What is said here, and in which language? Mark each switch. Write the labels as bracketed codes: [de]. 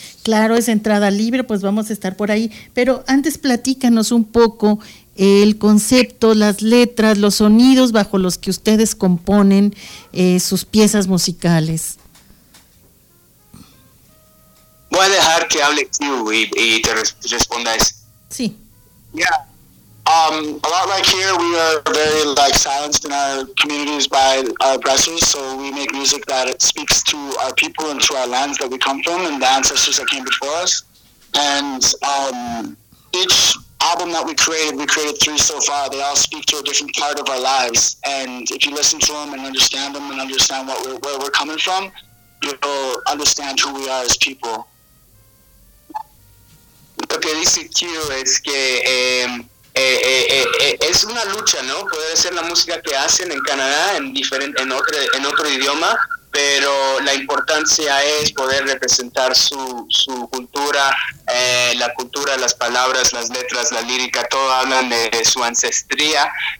[es] Claro, es entrada libre, pues vamos a estar por ahí, pero antes platícanos un poco el concepto, las letras, los sonidos bajo los que ustedes componen sus piezas musicales. Voy a dejar que hable tú y te responda eso. Sí. [en] Yeah. A lot like here, we are very like silenced in our communities by our oppressors, so we make music that speaks to our people and to our lands that we come from and the ancestors that came before us. And each album that we created three so far, they all speak to a different part of our lives, and if you listen to them and understand them and understand where we're coming from, you'll understand who we are as people. [es] Lo que dice Q es que es una lucha, ¿no? Puede ser la música que hacen en Canadá en diferente, en otro idioma, pero la importancia es poder representar su cultura, la cultura, las palabras, las letras, la lírica, todo hablan de su ancestría.